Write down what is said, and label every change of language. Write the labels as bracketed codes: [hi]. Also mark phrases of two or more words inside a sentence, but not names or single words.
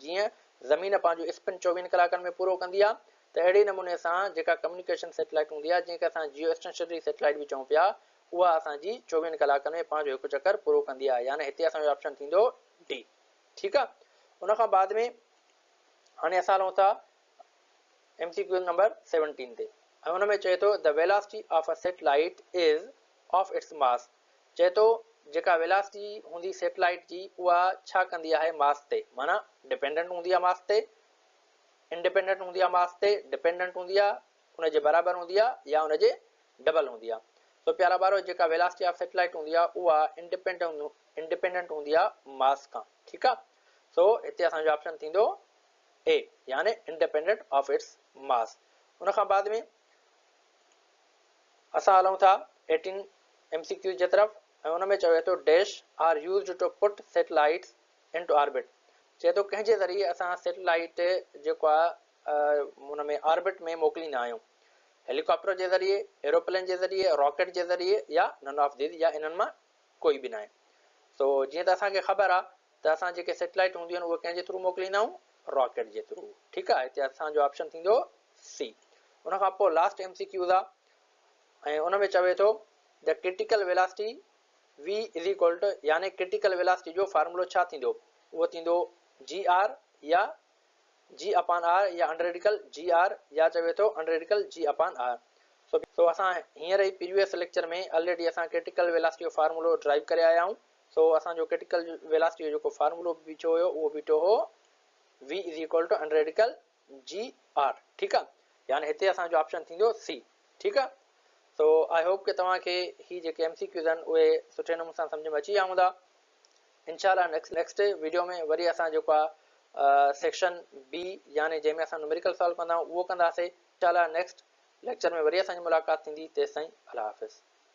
[sd] जीअं ज़मीन पंहिंजो स्पिन 24 कलाकनि में पूरो कंदी आहे, त अहिड़े नमूने सां जेका [en] communication satellite [sd] हूंदी आहे जंहिंखे असां [en] geo stationary satellite [sd] बि चऊं पिया, उहा असांजी 24 कलाकनि में पंहिंजो हिकु चकर पूरो कंदी आहे। यानी हिते असांजो ऑप्शन थींदो डी। ठीकु आहे, उन खां बाद में हाणे असां हलूं था MCQ नंबर 17 ते, ऐं उन में चए थो [en] the velocity of a satellite is of its mass. [sd] चए थो जेका वेलोसिटी हूंदी सैटेलाइट जी उहा छा कंदी आहे मास ते, माना डिपेंडेंट हूंदी आहे मास ते, इंडिपेंडेंट हूंदी आहे मास ते, डिपेंडेंट हूंदी आहे उनजे बराबरि हूंदी आहे या उनजे डबल हूंदी आहे। तो प्यारा ॿारो, जेका [en] velocity of satellite [sd] हूंदी आहे उहा इंडिपेंडेंट हूंदी आहे मास खां। ठीकु आहे, सो हिते असांजो ऑप्शन थींदो ए, यानी [en] independent of its mass. [sd] उन खां बाद में असां हलूं था 18 MCQ जे तरफ़, ऐं उन में चवे थो [en] dash are used to put satellites into orbit. [sd] चए थो कंहिंजे ज़रिए असां सैटेलाइट जेको आहे उन में ऑर्बिट में मोकिलींदा आहियूं, हेलीकॉप्टर जे ज़रिए, एरोप्लेन जे ज़रिए, रॉकेट जे ज़रिए या [en] none of these, [sd] या इन्हनि मां कोई बि न आहे। सो जीअं त असांखे ख़बर आहे त असां जेके सैटेलाइट हूंदियूं आहिनि उहे कंहिंजे थ्रू मोकिलींदा आहियूं, रॉकेट जे थ्रू। ठीकु आहे, हिते असांजो ऑप्शन थींदो सी। उन खां पोइ लास्ट MCQ आहे, ऐं उन में चवे थो [en] the critical velocity V is equal to, [sd] यानी [en] critical velocity [sd] जो फार्मूलो छा थींदो, उहो थींदो GR या G/R या अंडररेडिकल GR या चवे थो अंडररेडिकल G/R। सो असां हींअर ई [en] previous lecture [sd] में ऑलरेडी असां [en] critical velocity [sd] जो फार्मूलो ड्राइव करे आया आहियूं। सो असांजो [en] critical velocity [sd] जो जेको फार्मूलो बीठो हुयो उहो बीठो हो [en] V is equal to underradical GR. [sd] ठीकु आहे, यानी हिते असांजो ऑप्शन थींदो सी। ठीकु आहे, सो [en] I hope [sd] कि तव्हांखे ही जेके MCQs आहिनि उहे सुठे नमूने सां सम्झ में अची विया हूंदा। इंशाल्लाह [en] next video [sd] में वरी असां जेको आहे [en] section B, [sd] यानी जंहिंमें असां [en] numerical solve [sd] कंदा आहियूं, उहो कंदासीं। इंशाल्लाह [en] next lecture [sd] में वरी असांजी मुलाक़ात थींदी। तेसिताईं अल्लाह हाफ़िज़।